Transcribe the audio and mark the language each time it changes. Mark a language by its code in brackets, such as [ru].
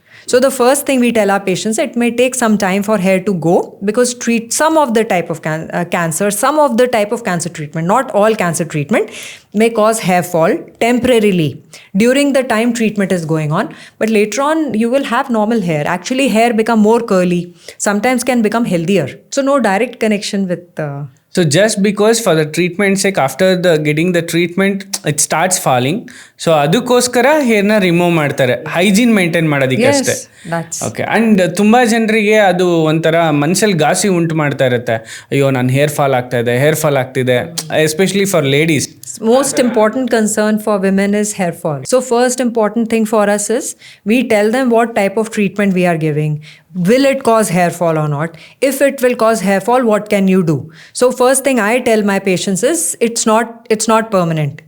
[en] So the first thing we tell our patients, it may take some time for hair to go, because some of the type of cancer, some of the type of cancer treatment, not all cancer treatment, may cause hair fall temporarily during the time treatment is going on. But later on, you will have normal hair. Actually, hair become more curly, sometimes can become healthier. So no direct connection with... So just because for the treatment sake, after getting the treatment, it starts falling. [kn] So ಅದಕ್ಕೋಸ್ಕರ ಹೇರ್ನ remove ಮಾಡ್ತಾರೆ, hygiene maintain ಮಾಡೋದಕ್ಕೆ ಅಷ್ಟೇ. Okay. And ತುಂಬ ಜನರಿಗೆ ಅದು ಒಂಥರ ಮನಸ್ಸಲ್ಲಿ ಘಾಸಿ ಉಂಟು ಮಾಡ್ತಾ ಇರುತ್ತೆ. ಅಯ್ಯೋ, ನಾನು ಹೇರ್ ಫಾಲ್ ಆಗ್ತಿದೆ, [en] Especially for ladies. Most important concern for women is hair fall. So first important thing for us is we tell them what type of treatment we are giving. Will it cause hair fall or not? If it will cause hair fall, what can you do? So first thing I tell my patients is it's not permanent.